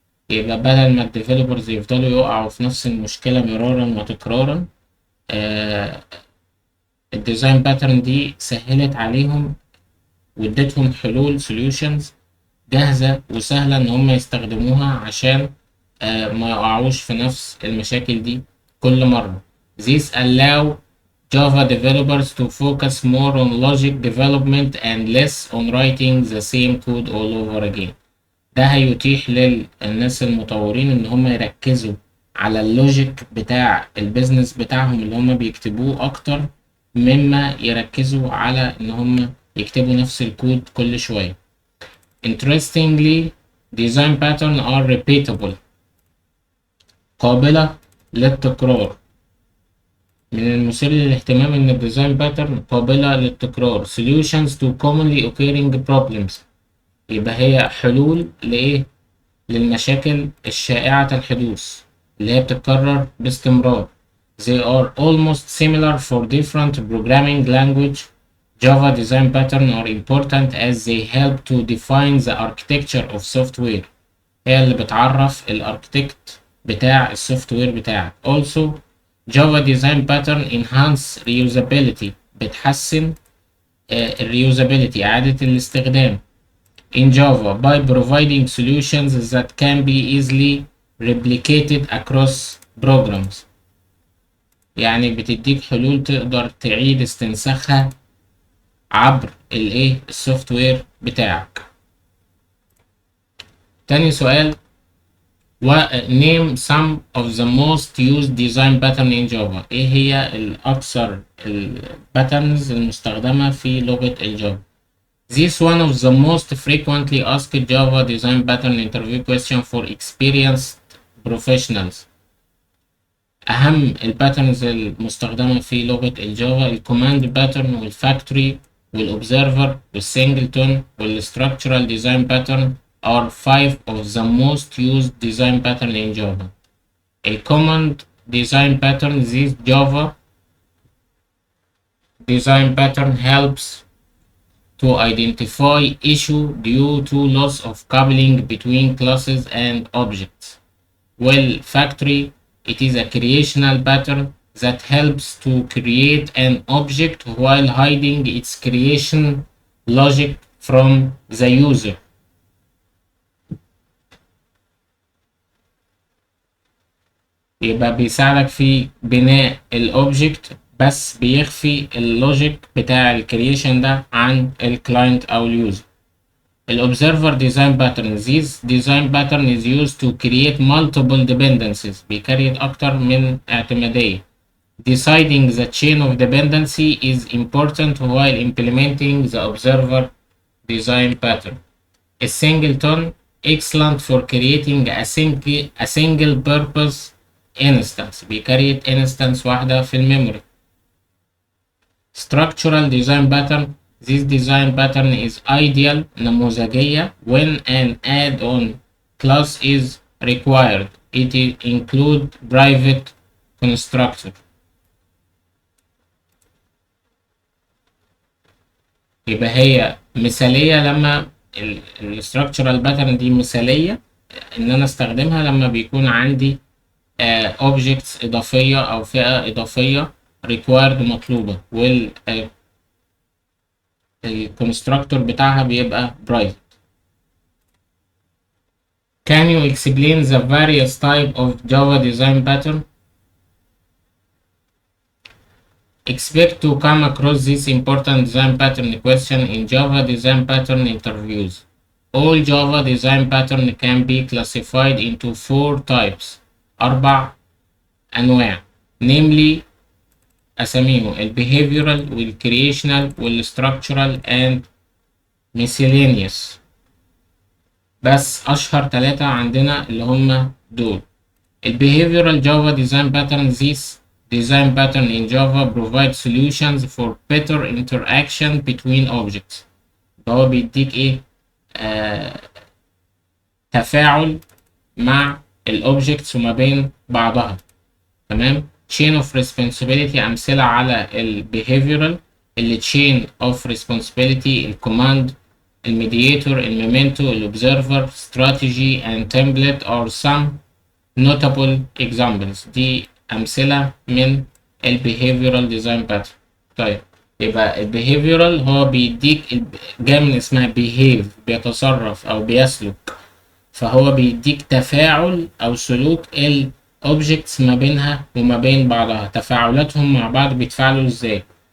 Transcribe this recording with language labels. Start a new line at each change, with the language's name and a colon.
Arabic: يبقى بدل ما الديفلوبرز يفضلوا يقعوا في نفس المشكلة مرارا وتكرارا، الديزاين باترن دي سهلت عليهم وادتهم حلول solutions جاهزة وسهلة إن هم يستخدموها عشان ما يقعوش في نفس المشاكل دي كل مرة.
English: This allow Java developers to focus more on logic development and less on writing the same code all over again.
Arabic: ده هيتيح للناس المطورين إن هم يركزوا على اللوجيك بتاع البيزنس بتاعهم اللي هم بيكتبوه أكتر مما يركزوا على إن هم يكتبوا نفس الكود كل شوية.
English: Interestingly, design patterns are repeatable.
Arabic: قابلة للتكرار. من المثير للاهتمام إن الديزاين باترن قابلة للتكرار.
English: Solutions to commonly occurring problems.
Arabic: يبقى هي حلول لإيه؟ للمشاكل الشائعة الحدوث اللي هي بتتكرر باستمرار.
English: They are almost similar for different programming language. Java design patterns are important as they help to define the architecture of software.
Arabic: هي اللي بتعرف الاركتكت بتاع السوفت وير بتاعك.
English: Also, Java design pattern enhance reusability.
Arabic: بتحسن
English: reusability
Arabic: إعادة الاستخدام
English: in Java by providing solutions that can be easily replicated across programs.
Arabic: يعني بتديك حلول تقدر تعيد استنساخها عبر السوفت وير بتاعك. تاني سؤال:
English: name some of the most used design pattern in Java.
Arabic: ايه هي الأكثر patterns المستخدمة في لغة الجافا؟
English: This one of the most frequently asked Java design pattern interview question for experienced professionals.
Arabic: أهم الباترنز المستخدمة في لغة الجافا الكوماند باترن والفاكتوري والأوبزرفر والسنجلتون والستراكشرال ديزاين باترن
English: are 5 of the most used design pattern in Java. A common design pattern, this Java design pattern helps to identify issue due to loss of coupling between classes and objects. Well, factory, it is a creational pattern that helps to create an object while hiding its creation logic from the user.
Arabic: يبقى بيساعدك في بناء الاوبجكت بس بيخفي اللوجيك بتاع الكرييشن ده عن الكلاينت او اليوزر.
English: الobserver design pattern, this design pattern is used to create multiple dependencies،
Arabic: بيكريت اكتر من اعتمادية.
English: Deciding the chain of dependency is important while implementing the observer design pattern. A singleton, excellent for creating a single purpose instance،
Arabic: بيكريت instance واحدة في الميموري.
English: Structural design pattern, this design pattern is ideal
Arabic: نموذجية
English: when an add-on class is required. It include private constructor.
Arabic: يبقى هي مثالية لما الستراكشرال باترن دي مثالية ان انا استخدمها لما بيكون عندي objects اضافية او فئة اضافية required مطلوبة الكونستراكتور بتاعها بيبقى private.
English: Can you explain the various type of Java design pattern? Expect to come across this important design pattern question in Java design pattern interviews. All Java design pattern can be classified into 4 types،
Arabic: 4 أنواع،
English: namely
Arabic: أساميهم
English: behavioral creational structural and miscellaneous.
Arabic: بس أشهر 3 عندنا اللي هم دول.
English: behavioral Java design pattern, this design pattern in Java provides solutions for better interaction between objects.
Arabic: هو بيديك ايه تفاعل مع الاوبجكتس وما بين بعضها. تمام.
English: chain of responsibility،
Arabic: امثله على
English: behavioral chain of responsibility الcommand mediator memento observer strategy and template are some notable examples.
Arabic: دي امثله من behavioral design pattern. طيب يبقى behavioral هو بيديك جاي من اسمها behave، بيتصرف او بيسلك، فهو بيديك تفاعل او سلوك objects ما بينها وما بين بعضها، تفاعلاتهم مع بعض بيتفاعلوا ازاي.